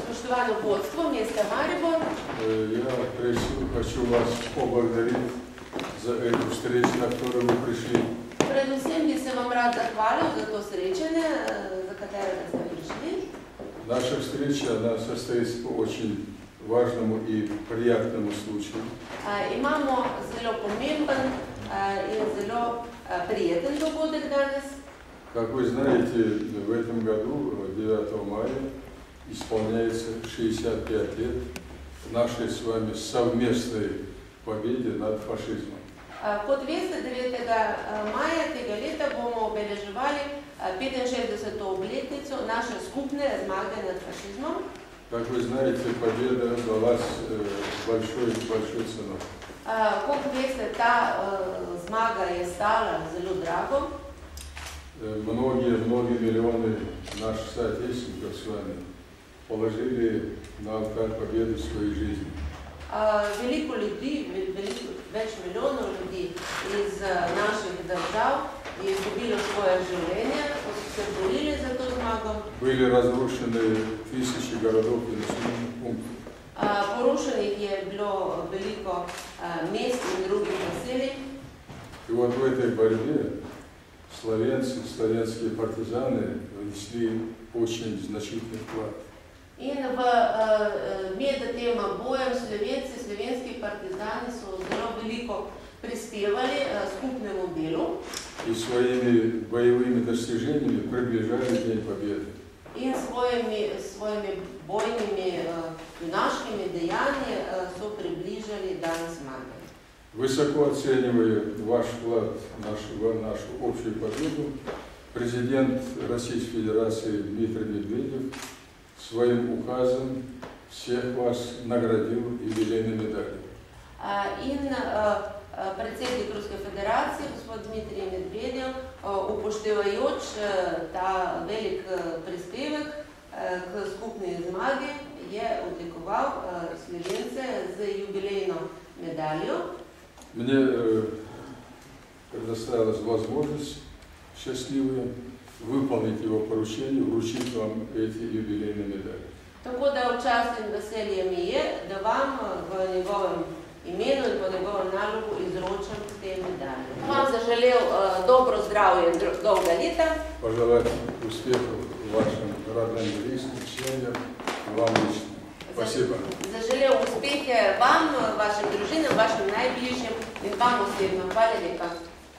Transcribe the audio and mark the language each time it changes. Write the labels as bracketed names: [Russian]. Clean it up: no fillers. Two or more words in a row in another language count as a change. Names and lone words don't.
[Slovenian] spoštovano vodstvo mesta Maribor. [Russian] Я хочу вас поблагодарить за эту встречу, на которую вы пришли. [Slovenian] Predvsem bi se vam rad zahvalil za to srečanje, za katerega ste prišli. [Russian] Наша встреча, она состоится по очень важному и приятному случаю. [Slovenian] Imamo zelo pomemben in zelo prijeten dogodek danes. [Russian] Как вы знаете, в этом году, 9 мая, исполняется 65 лет нашей с вами совместной победе над фашизмом. [Slovenian] Kot veste, 9. maja tega leta bomo obeleževali 65. obletnico naše skupne zmage nad fašizmom. [Russian] Как вы знаете, победа далась большой ценой. [Slovenian] Kot veste, ta zmaga je stala zelo drago. [Russian] Многие миллионы наших соотечественников с вами положили на алтарь победы своей жизни. [Slovenian] Veliko ljudi, več milijonov ljudi iz naših držav je izgubilo svoje življenje, ko so se borili za to zmago. [Russian] Были разрушены тысячи городов и населенных пунктов. [Slovenian] Porušenih je bilo veliko mest in drugih naselij. [Russian] И вот в этой борьбе славянские партизаны внесли очень значительный вклад. [Slovenian] In med tema bojem slovenski partizani so zelo veliko prispevali skupnemu delu. [Russian] И своими боевыми достижениями приближали День Победы. [Slovenian] In svojimi bojnimi junaškimi dejanji so približali dan zmage. [Russian] Высоко оценивая ваш вклад в нашу общую победу, президент Российской Федерации Дмитрий Медведев своим указом всех вас наградил юбилейной медалью. [Slovenian] In predsednik Ruske federacije, gospod Dmitrij Medvedev, upoštevajoč ta velik prispevek k skupni zmagi, je odlikoval Slovence z jubilejno medaljo. [Russian] Мне предоставилась возможность счастливая выполнить его поручение, вручить вам эти юбилейные медали. [Slovenian] Tako da v čast in veselje mi je, da vam v njegovem imenu in po njegovem nalogu izročam te medalje. Vam zaželel dobro zdravje in dolga leta. [Russian] Пожелать успехов вашим родным и близким, семьям, вам лично. Спасибо. [Slovenian] Zaželel uspehe vam, vašim družinam, vašim najbližjim in vam osebno. Hvala lepa.